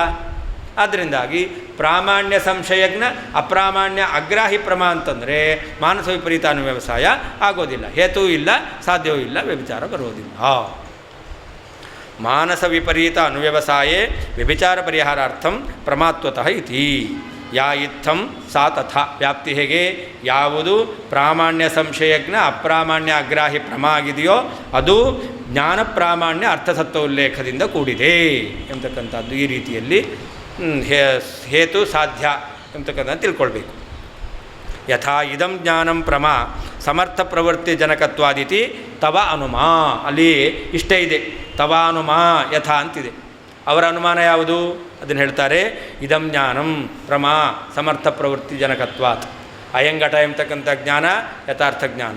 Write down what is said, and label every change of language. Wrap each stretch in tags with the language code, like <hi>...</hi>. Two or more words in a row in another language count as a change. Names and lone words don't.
<kn>ಆದ್ದರಿಂದಾಗಿ ಪ್ರಾಮಾಣ್ಯ ಸಂಶಯಜ್ಞ ಅಪ್ರಾಮಾಣ್ಯ ಅಗ್ರಾಹಿ ಪ್ರಮ ಅಂತಂದರೆ ಮಾನಸ ವಿಪರೀತ ಅನುವ್ಯವಸಾಯ ಆಗೋದಿಲ್ಲ, ಹೇತುವೂ ಇಲ್ಲ, ಸಾಧ್ಯವೂ ಇಲ್ಲ, ವ್ಯಭಿಚಾರ ಬರೋದಿಲ್ಲ.</kn> <sa>ಮಾನಸ ವಿಪರೀತ ಅನುವ್ಯವಸಾಯೇ ವ್ಯಭಿಚಾರ ಪರಿಹಾರಾರ್ಥಂ ಪ್ರಮಾತ್ವತಃ ಇತಿ. ಯಾ ಇತ್ತಂ ಸಾ ತಥಾ.</sa> <kn>ವ್ಯಾಪ್ತಿ ಹೇಗೆ? ಯಾವುದು ಪ್ರಾಮಾಣ್ಯ ಸಂಶಯಜ್ಞ ಅಪ್ರಾಮಾಣ್ಯ ಅಗ್ರಾಹಿ ಪ್ರಮ ಆಗಿದೆಯೋ ಅದು ಜ್ಞಾನ ಪ್ರಾಮಾಣ್ಯ ಅರ್ಥಸತ್ವ ಉಲ್ಲೇಖದಿಂದ ಕೂಡಿದೆ ಎಂಬತಕ್ಕಂಥದ್ದು. ಈ ರೀತಿಯಲ್ಲಿ ಹೇತು ಸಾಧ್ಯ ಎಂಬತಕ್ಕಂಥದ್ದು ತಿಳ್ಕೊಳ್ಬೇಕು.</kn> <sa>ಯಥಾ ಇದಂ ಜ್ಞಾನಂ ಪ್ರಮ ಸಮರ್ಥ ಪ್ರವೃತ್ತಿ ಜನಕತ್ವಾದಿತಿ ತವ ಅನುಮಾ.</sa> <kn>ಅಲ್ಲಿ ಇಷ್ಟೇ ಇದೆ,</kn> <sa>ತವ ಅನುಮಾ ಯಥಾ</sa> <kn>ಅಂತಿದೆ. ಅವರ ಅನುಮಾನ ಯಾವುದು? ಅದನ್ನು ಹೇಳ್ತಾರೆ,</kn> <sa>ಇದಂ ಜ್ಞಾನಂ ಪ್ರಮ ಸಮರ್ಥ ಪ್ರವೃತ್ತಿ ಜನಕತ್ವಾತ್.</sa> <kn>ಅಯಂಘಟ ಎಂಬತಕ್ಕಂಥ ಜ್ಞಾನ ಯಥಾರ್ಥ ಜ್ಞಾನ.</kn>